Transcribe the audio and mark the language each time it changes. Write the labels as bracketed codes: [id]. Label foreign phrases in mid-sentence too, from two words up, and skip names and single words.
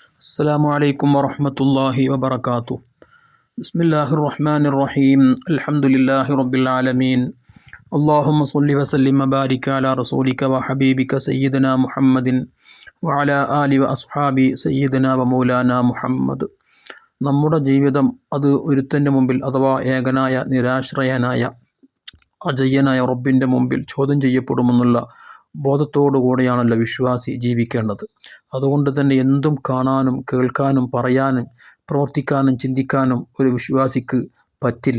[ar] السلام عليكم ورحمة الله وبركاته. بسم الله الرحمن الرحيم. الحمد لله رب العالمين. اللهم صل وسلم وبارك على رسولك وحبيبك سيدنا محمد وعلى آله وأصحابه سيدنا ومولانا മുഹമ്മദ്. [ml] നമ്മുടെ ജീവിതം അത് ഒരുത്തൻ്റെ മുമ്പിൽ അഥവാ ഏകനായ നിരാശ്രയനായ അജയ്യനായ റബ്ബിൻ്റെ മുമ്പിൽ ചോദ്യം ചെയ്യപ്പെടുമെന്നുള്ള ബോധത്തോടുകൂടിയാണല്ലോ വിശ്വാസി ജീവിക്കേണ്ടത്. അതുകൊണ്ട് തന്നെ എന്തും കാണാനും കേൾക്കാനും പറയാനും പ്രവർത്തിക്കാനും ചിന്തിക്കാനും ഒരു വിശ്വാസിക്ക് പറ്റില്ല.